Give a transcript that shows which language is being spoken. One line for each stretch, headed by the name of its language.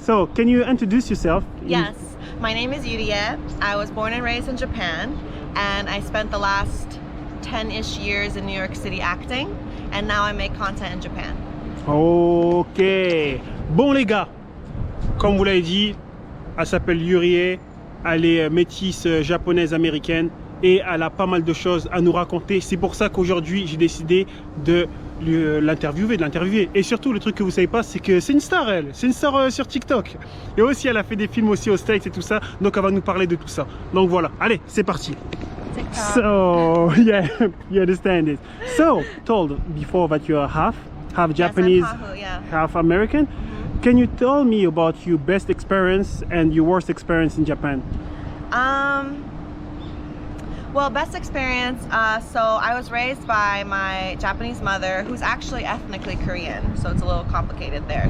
English: So, can you introduce yourself? Yes, my name is Yurie. I was born and raised in Japan, and I spent the last 10-ish years in New York City acting, and now I make content in Japan. Ok.
French: Bon les gars, comme vous l'avez dit, elle s'appelle Yurie, elle est métisse japonaise américaine et elle a pas mal de choses à nous raconter. C'est pour ça qu'aujourd'hui j'ai décidé de l'interviewer. Et surtout le truc que vous savez pas, c'est que c'est une star, elle. C'est une star sur TikTok. Et aussi elle a fait des films aussi aux States et tout ça. Donc elle va nous parler de tout ça. Donc voilà, allez, c'est parti.
English: So yeah, you understand it. So told before that you are half Japanese, yes, I'm Hahu, yeah. half American. Can you tell me about your best experience and your worst experience in Japan? Well, best experience, so I was raised by my Japanese mother, who's actually ethnically Korean, so it's a little complicated there.